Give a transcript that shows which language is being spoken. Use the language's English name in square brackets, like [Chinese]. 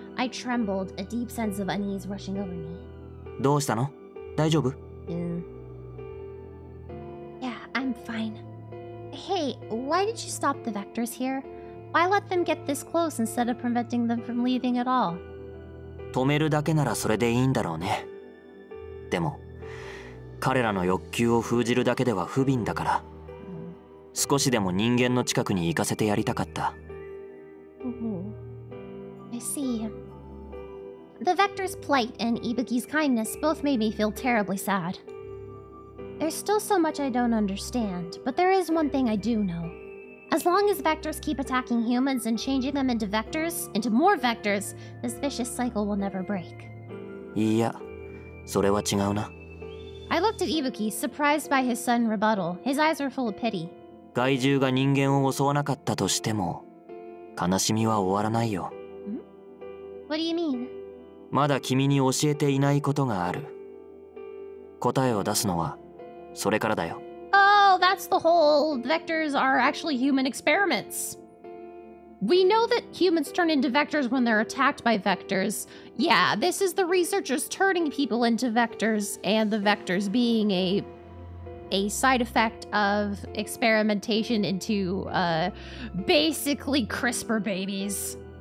[English] I trembled, a deep sense of unease rushing over me. [Japanese] どうしたの?大丈夫? [English] Yeah, I'm fine. Hey, why did you stop the vectors here? Why let them get this close instead of preventing them from leaving at all? [Japanese] 止めるだけならそれでいいんだろうね。でも、彼らの欲求を封じるだけでは不憫だから、少しでも人間の近くに行かせてやりたかった。 [English] I see. The Vector's plight and Ibuki's kindness both made me feel terribly sad. There's still so much I don't understand, but there is one thing I do know. As long as Vectors keep attacking humans and changing them into more Vectors, this vicious cycle will never break. [Japanese] いや、それは違うな。 [English] I looked at Ibuki, surprised by his sudden rebuttal. His eyes were full of pity. [Japanese] 害獣が人間を襲わなかったとしても、悲しみは終わらないよ。 [English] What do you mean? [Japanese] まだ君に教えていないことがある。答えを出すのはそれからだよ。 [English] Oh, that's the whole vectors are actually human experiments. We know that humans turn into vectors when they're attacked by vectors. Yeah, this is the researchers turning people into vectors, and the vectors being a side effect of experimentation into basically CRISPR babies.